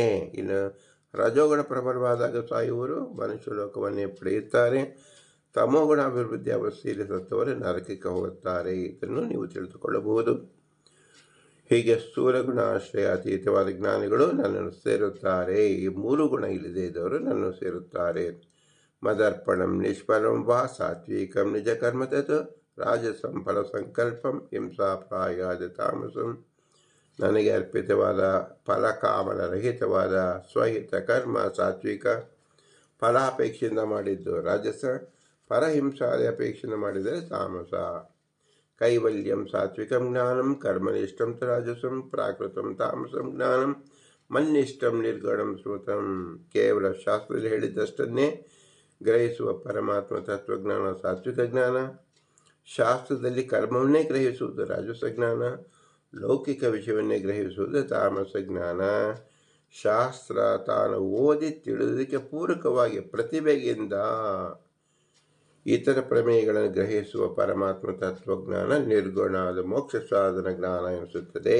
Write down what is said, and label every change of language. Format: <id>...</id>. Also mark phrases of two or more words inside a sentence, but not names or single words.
<kn>ಇನ್ನು ರಜೋಗುಣ ಪ್ರಬಲವಾದಾಗ ಸಾಯುವರು ಮನುಷ್ಯ ಲೋಕವನ್ನೇ ಪಡೆಯುತ್ತಾರೆ. ತಮೋಗುಣ ಅಭಿವೃದ್ಧಿ ಅವಸ್ಥೆಯಲ್ಲಿ ಸತ್ತವರು ನರಕಕ್ಕೆ ಹೋಗುತ್ತಾರೆ. ಇದನ್ನು ನೀವು ತಿಳಿದುಕೊಳ್ಳಬಹುದು. ಹೀಗೆ ಸ್ಥೂಲ ಗುಣಾಶ್ರಯ ಅತೀತವಾದ ಜ್ಞಾನಿಗಳು ನನ್ನನ್ನು ಸೇರುತ್ತಾರೆ. ಈ ಮೂರು ಗುಣ ಇಲ್ಲದೆ ಇದ್ದವರು ನನ್ನನ್ನು ಸೇರುತ್ತಾರೆ.</kn> <sa>ಮದರ್ಪಣಂ ನಿಷ್ಫಲಂ ವಾ ಸಾತ್ವಿಕಂ ನಿಜ ಕರ್ಮ ತತ್ ರಾಜಸಂ ಫಲಸಂಕಲ್ಪಂ ಹಿಂಸಾಪ್ರಾಯಾದ ತಾಮಸಂ.</sa> <kn>ನನಗೆ ಅರ್ಪಿತವಾದ ಫಲಕಾಮನರಹಿತವಾದ ಸ್ವಹಿತ ಕರ್ಮ ಸಾತ್ವಿಕ. ಫಲಾಪೇಕ್ಷೆಯಿಂದ ಮಾಡಿದ್ದು ರಾಜಸ. ಪರಹಿಂಸಾದ ಅಪೇಕ್ಷೆಯಿಂದ ಮಾಡಿದರೆ ತಾಮಸ.</kn> <sa>ಕೈವಲ್ಯಂ ಸಾತ್ವಿಕಂ ಜ್ಞಾನಂ ಕರ್ಮನಿಷ್ಠಂ ತು ರಾಜಸಂ ಪ್ರಾಕೃತಂ ತಾಮಸಂ ಜ್ಞಾನಂ ಮನ್ನಿಷ್ಠಂ ನಿರ್ಗುಣಂ ಸ್ಮೃತಂ.</sa> <kn>ಕೇವಲ ಶಾಸ್ತ್ರದಲ್ಲಿ ಹೇಳಿದ್ದಷ್ಟನ್ನೇ ಗ್ರಹಿಸುವ ಪರಮಾತ್ಮ ತತ್ವಜ್ಞಾನ ಸಾತ್ವಿಕ ಜ್ಞಾನ. ಶಾಸ್ತ್ರದಲ್ಲಿ ಕರ್ಮವನ್ನೇ ಗ್ರಹಿಸುವುದು ರಾಜಸ ಜ್ಞಾನ. ಲೌಕಿಕ ವಿಷಯವನ್ನೇ ಗ್ರಹಿಸುವುದು ತಾಮಸ ಜ್ಞಾನ. ಶಾಸ್ತ್ರ ತಾನು ಓದಿ ತಿಳಿದುದಕ್ಕೆ ಪೂರಕವಾಗಿ ಪ್ರತಿಭೆಯಿಂದ ಇತರ ಪ್ರಮೇಯಗಳನ್ನು ಗ್ರಹಿಸುವ ಪರಮಾತ್ಮ ತತ್ವಜ್ಞಾನ ನಿರ್ಗುಣವಾದ ಮೋಕ್ಷ ಸಾಧನ ಜ್ಞಾನ ಎನಿಸುತ್ತದೆ.</kn>